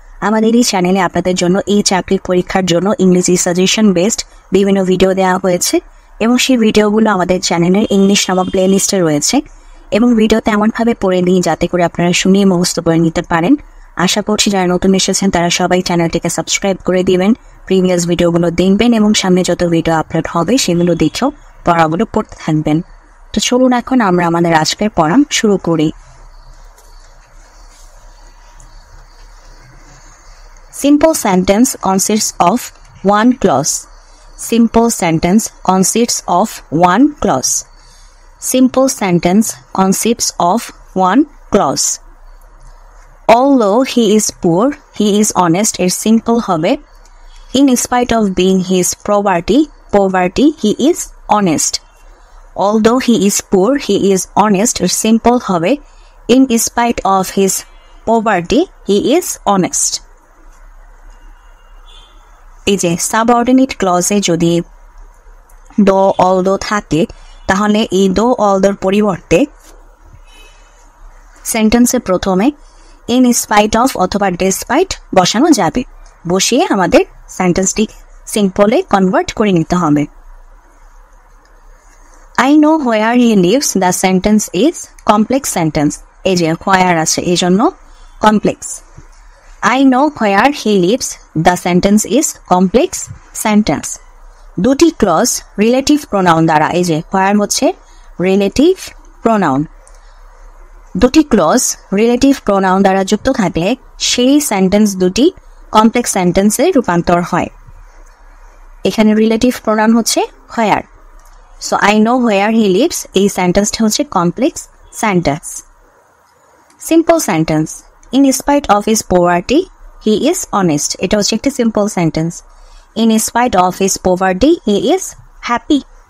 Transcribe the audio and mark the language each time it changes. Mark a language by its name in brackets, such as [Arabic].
[Bangla] আমাদের এই চ্যানেলে আপনাদের জন্য এই চাকরির পরীক্ষার জন্য ইংরেজি সাজেশন বেসড বিভিন্ন ভিডিও দেওয়া হয়েছে এবং সেই ভিডিওগুলো আমাদের চ্যানেলের ইংলিশ নামক প্লেলিস্টে রয়েছে এবং ভিডিওতে এমনভাবে পড়ে নিই যাতে করে আপনারা শুনিয়ে মুখস্থ করে নিতে পারেন। আশা করছি যারা নতুন এসেছেন তারা সবাই চ্যানেলটিকে সাবস্ক্রাইব করে দিবেন, প্রিভিয়াস ভিডিওগুলো দেখবেন এবং সামনে যত ভিডিও আপলোড হবে সেগুলো দেখেও পড়াগুলো পড়তে থাকবেন। তো চলুন এখন আমরা আমাদের আজকের পড়া শুরু করি। [English] Simple sentence consists of one clause. Simple sentence consists of one clause. Simple sentence consists of one clause. Although he is poor, he is honest. [Bangla] এর simple হবে [English] in spite of being his poverty, he is honest. Although he is poor, he is honest. [Bangla] এর simple হবে [English] in spite of his poverty, he is honest. [Bangla] এই যে subordinate ক্লজে যদি দো although থাকে তাহলে এই দো অলদোর পরিবর্তে সেন্টেন্সে প্রথমে ইন স্পাইট অফ অথবা ডেসপাইট বসানো যাবে। বসিয়ে আমাদের সেন্টেন্সটি সিম্পলে কনভার্ট করে নিতে হবে। [English] I know where he lives, the sentence is complex sentence. [Bangla] এই যে where আছে এই জন্য complex. [English] I know where he lives, the sentence is complex sentence. [Bangla] দুটি ক্লজ রিলেটিভ প্রোনাউন দ্বারা, এই যে where হচ্ছে রিলেটিভ প্রোনাউন, দুটি ক্লজ রিলেটিভ প্রোনাউন দ্বারা যুক্ত থাকলে সেই সেন্টেন্স দুটি কমপ্লেক্স সেন্টেন্সে রূপান্তর হয়। এখানে রিলেটিভ প্রোনাউন হচ্ছে where. [English] So I know where he lives, [Bangla] এই সেন্টেন্সটা হচ্ছে complex sentence. [English] Simple sentence in spite of his poverty, he is honest. [Bangla] এটা হচ্ছে একটি simple sentence. [English] In spite of his poverty, he is happy.